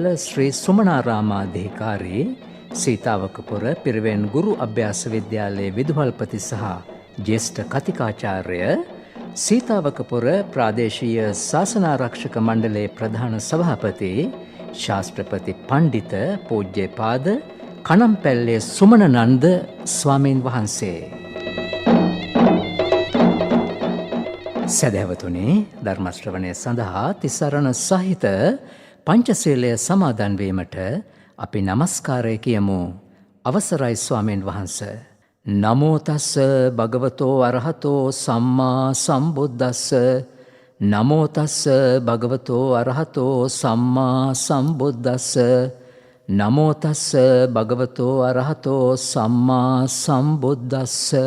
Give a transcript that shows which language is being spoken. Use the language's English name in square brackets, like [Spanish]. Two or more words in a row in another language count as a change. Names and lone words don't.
[Sinhala] ශ්‍රී සුමනාරාමාධිකාරී සීතාවකපුර පිරිවෙන් ගුරු අභ්‍යාස විද්‍යාලයේ විදුහල්පති සහ ජ්‍යෙෂ්ඨ කතිකාචාර්ය සීතාවකපුර ප්‍රාදේශීය ශාසනාරක්ෂක මණ්ඩලයේ ප්‍රධාන සභාපති ශාස්ත්‍රපති පණ්ඩිත පූජ්‍යපාද කණම්පැල්ලේ සුමනනන්ද ස්වාමීන් වහන්සේ. සදහැවතුනි, ධර්ම ශ්‍රවණය සඳහා තිසරණ සහිත පංචශීලය සමාදන් වීමට අපි নমස්කාරය කියමු. අවසරයි ස්වාමීන් වහන්සේ. [Pali] නමෝ තස්ස භගවතෝ අරහතෝ සම්මා සම්බුද්දස්ස. නමෝ තස්ස භගවතෝ අරහතෝ සම්මා සම්බුද්දස්ස. නමෝ තස්ස භගවතෝ අරහතෝ සම්මා සම්බුද්දස්ස.